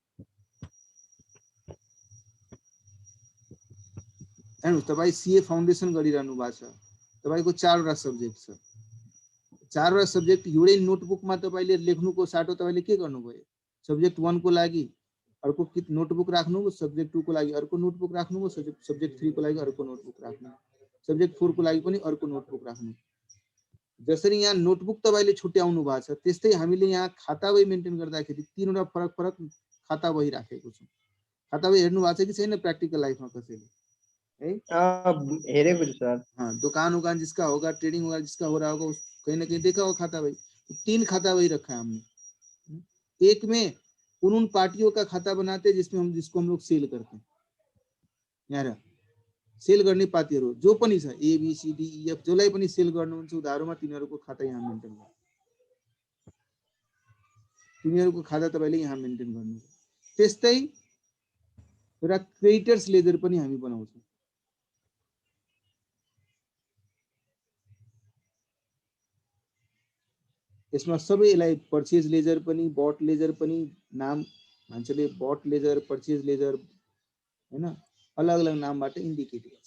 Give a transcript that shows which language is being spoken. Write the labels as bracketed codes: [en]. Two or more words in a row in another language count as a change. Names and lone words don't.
[ne] हेर्नुस् तपाईँ सीए फाउन्डेसन गरिरहनु भएको छ, तपाईको 4वटा सब्जेक्ट छ, 4वटा सब्जेक्ट एउटै नोटबुकमा तपाईले लेख्नुको साटो तपाईले के गर्नुभयो, सब्जेक्ट 1 को लागि अर्को नोटबुक राख्नु, सब्जेक्ट 2 को लागि अर्को नोटबुक राख्नु, सब्जेक्ट 3 को लागि अर्को नोटबुक राख्नु, सब्जेक्ट 4 को लागि पनि अर्को नोटबुक राख्नु। जसरी यहाँ नोटबुक तपाईले छुट्याउनु भएको छ त्यस्तै हामीले यहाँ खाता बही मेन्टेन गर्दाखेरि 3वटा फरक खाता बही राखेको छौं। खाता बही हेर्नु भएको छ कि छैन प्र्याक्टिकल लाइफमा कसैले है? हेरेको छु सर। [hi] हाँ, दुकान उकान जिसका होगा, ट्रेडिंग वगैरह जिसका हो रहा होगा, कहीं ना कहीं देखा होगा खाता बही। 3 खाता बही रखा है हमने। एक में उन पार्टियों का खाता बनाते हैं जिसको हम लोग सेल करते हैं। [ne] यहाँ सेल गर्ने पार्टीहरु जो पनि छ ए बी सी डी ई एफ जसलाई पनि सेल गर्नुहुन्छ उधारोमा तिनीहरुको खाता यहाँ मेन्टेन गर्नु, तिनीहरुको खाता तपाईले यहाँ मेन्टेन गर्नु। त्यस्तै एउटा [en] creditors ledger [ne] पनि हामी बनाउँछौं। यसमा सबै यसलाई [en] purchase ledger [ne] पनि, [en] bought ledger [ne] पनि, नाम मान्छेले [en] bought ledger, purchase ledger [ne] हैन अलग अलग नामबाट इन्डिकेट गर्छ।